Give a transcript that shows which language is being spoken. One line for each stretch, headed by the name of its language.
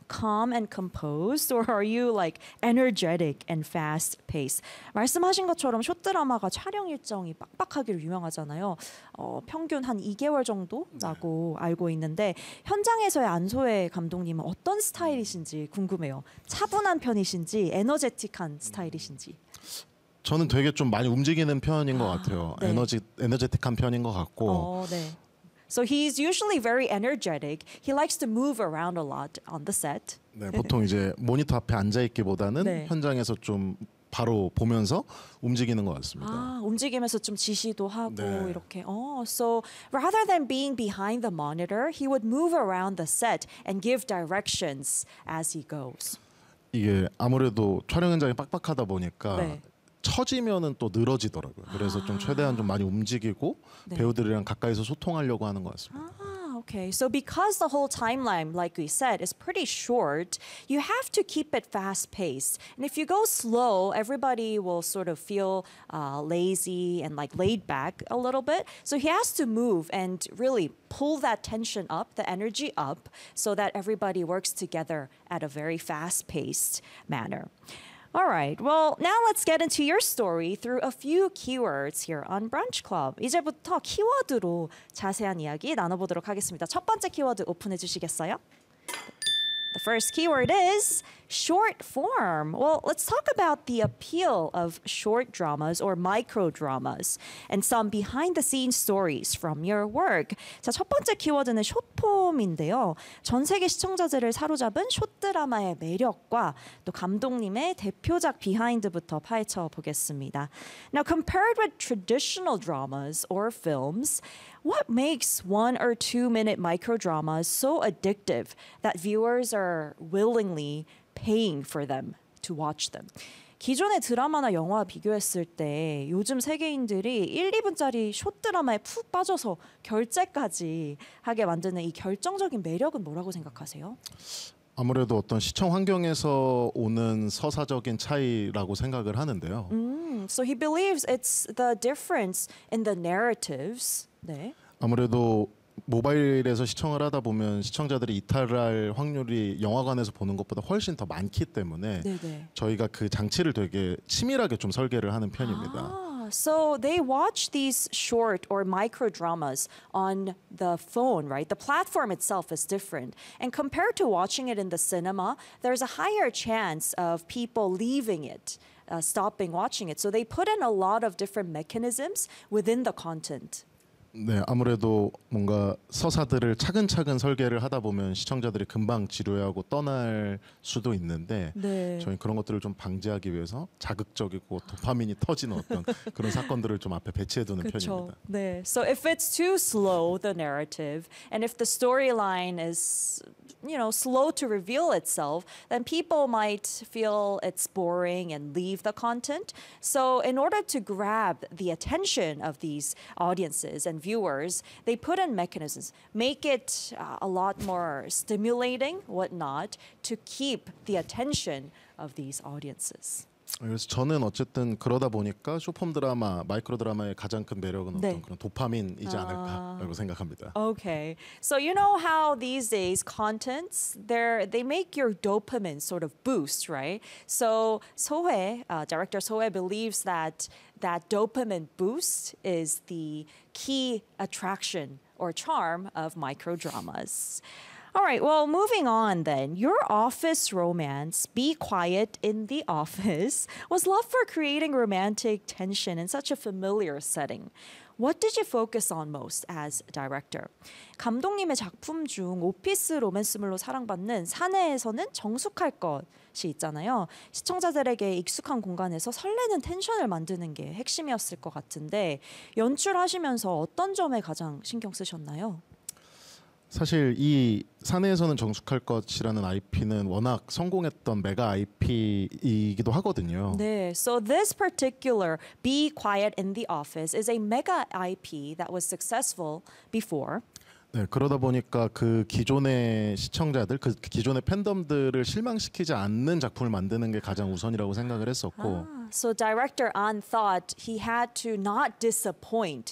English: Calm and composed, or are you like energetic and fast paced?
Korean: 말씀하신 것처럼 쇼트드라마가 촬영 일정이 빡빡하기로 유명하잖아요. 평균 한 2개월 정도라고 알고 있는데 현장에서의 안소혜 감독님은 어떤 스타일이신지 궁금해요. 차분한 편이신지 에너제틱한 스타일이신지. 저는 되게 좀 많이 움직이는 편인 것 같아요. 네. 에너제틱한 편인 것 같고.
English: So he's usually very energetic. He likes to move around a lot on the set.
Korean: 네, 보통 이제 모니터 앞에 앉아 있기보다는 네. 현장에서 좀 바로 보면서 움직이는 것 같습니다. 아, 움직이면서 좀 지시도 하고 네. 이렇게.
English: So rather than being behind the monitor, he would move around the set and give directions as he goes.
Korean: 이게 아무래도 촬영 현장이 빡빡하다 보니까 네. 처지면은 또 늘어지더라고요. 그래서 좀 최대한 좀 많이 움직이고 네. 배우들이랑 가까이서 소통하려고 하는 것 같습니다.
English: Okay. So because the whole timeline, like we said, is pretty short, you have to keep it fast-paced. And if you go slow, everybody will sort of feel lazy and like laid back a little bit. So he has to move and really pull that tension up, the energy up, so that everybody works together at a very fast-paced manner. All right. Well, now let's get into your story through a few keywords here on Brunch Club.
Korean: 이제부터 키워드로 자세한 이야기 나눠보도록 하겠습니다. 첫 번째 키워드 오픈해 주시겠어요?
English: The first keyword is short form. Well, let's talk about the appeal of short dramas or micro dramas and some behind the scenes stories from your work.
Korean: 자, 첫 번째 키워드는 숏폼인데요. 전 세계 시청자들을 사로잡은 숏드라마의 매력과 또 감독님의 대표작 비하인드부터 파헤쳐 보겠습니다.
English: Now, compared with traditional dramas or films, what makes one or two minute micro dramas so addictive that viewers are willingly paying for them to watch them?
Korean: 기존의 드라마나 영화와 비교했을 때 요즘 세계인들이 1, 2분짜리 숏드라마에 푹 빠져서 결제까지 하게 만드는 이 결정적인 매력은 뭐라고 생각하세요? 아무래도 어떤 시청 환경에서 오는 서사적인 차이라고 생각을 하는데요.
English: So he believes it's the difference in the narratives.
Korean: 네. 아무래도 모바일에서 시청을 하다 보면 시청자들이 이탈할 확률이 영화관에서 보는 것보다 훨씬 더 많기 때문에 네네. 저희가 그 장치를 되게 치밀하게 좀 설계를 하는 편입니다.
English: So they watch these short or micro dramas on the phone, right? The platform itself is different. And compared to watching it in the cinema, there's a higher chance of people leaving it. Stopping watching it. So they put in a lot of different mechanisms within the content.
Korean: 네, 아무래도 뭔가 서사들을 차근차근 설계를 하다 보면 시청자들이 금방 지루해하고 떠날 수도 있는데 네. 저희 그런 것들을 좀 방지하기 위해서 자극적이고 도파민이 터지는 어떤 그런 사건들을 좀 앞에 배치해두는 그쵸. 편입니다. 네,
English: so if it's too slow the narrative and if the storyline is you know slow to reveal itself, then people might feel it's boring and leave the content. So in order to grab the attention of these audiences and viewers, they put in mechanisms, make it a lot more stimulating, whatnot, to keep the attention of these audiences.
Korean: 그래서 저는 어쨌든 그러다 보니까 숏폼 드라마, 마이크로 드라마의 가장 큰 매력은 네. 어떤 그런 도파민이지 않을까라고 생각합니다.
English: Okay. So you know how these days contents, they make your dopamine sort of boost, right? So Sohae, director Sohae believes that dopamine boost is the key attraction or charm of micro dramas. All right, well, moving on then. Your office romance, Be Quiet in the Office, was loved for creating romantic tension in such a familiar setting. What did you focus on most as director?
Korean: 감독님의 작품 중 오피스 로맨스물로 사랑받는 사내에서는 정숙할 것이 있잖아요. 시청자들에게 익숙한 공간에서 설레는 텐션을 만드는 게 핵심이었을 것 같은데 연출하시면서 어떤 점에 가장 신경 쓰셨나요? 사실 이 사내에서는 정숙할 것이라는 IP는 워낙 성공했던 메가 IP이기도 하거든요. 네,
English: so this particular Be Quiet in the Office is a mega IP that was successful before.
Korean: 네, 그러다 보니까 그 기존의 시청자들, 그 기존의 팬덤들을 실망시키지 않는 작품을 만드는 게 가장 우선이라고 생각을 했었고.
English: So director An thought he had to not disappoint